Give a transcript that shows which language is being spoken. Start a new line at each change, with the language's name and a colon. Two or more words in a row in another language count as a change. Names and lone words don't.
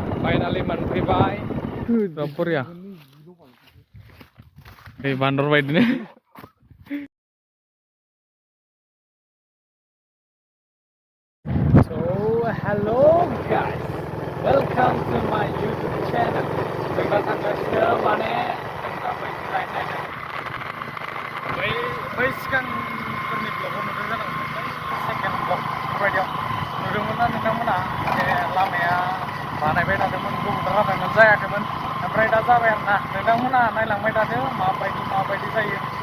English: Finally
Bodo: मोनफैबाय रपरिया दै बान्दर बायदिनो
English: So hello guys, welcome to my YouTube channel.
Bodo: Kita थांगासिनो माने बै सिगांफोरनि ब्लगआव नुदों जानांगौ सेकेन्ड ब्लग बेफोरबायदियाव नुदोंमोन ना नोंथांमोना लामाया बानायबाय थादोंमोन गुबुन राहामोन जायाखैमोन ओमफ्राय दा जाबाय आरोना नोंथांमोना नायलांबाय थादो माबायदि जायो